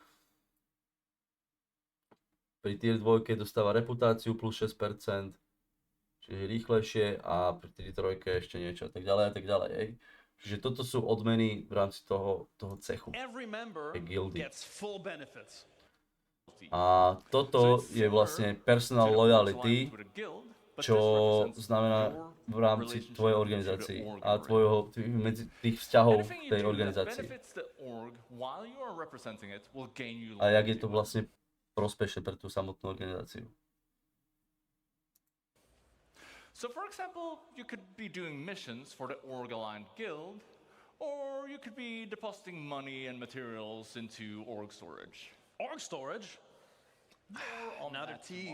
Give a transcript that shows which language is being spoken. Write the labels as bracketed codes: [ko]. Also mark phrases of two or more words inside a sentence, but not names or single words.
[sk] Pri tier 2 dostáva reputáciu plus 6%, čiže rýchlejšie a pri tier 3 ešte niečo a tak ďalej, hej. Čiže toto sú odmeny v rámci toho cechu, tej guildy. A toto je vlastne [en] personal loyalty, [sk] čo znamená v rámci tvojej organizácii a medzi tých vzťahov tej organizácii. A jak je to vlastne prospešné pre tú samotnú organizáciu. [en] So for example, you could be doing missions for the org-aligned guild, or you could be depositing money and materials into org storage. Org storage? Another tease.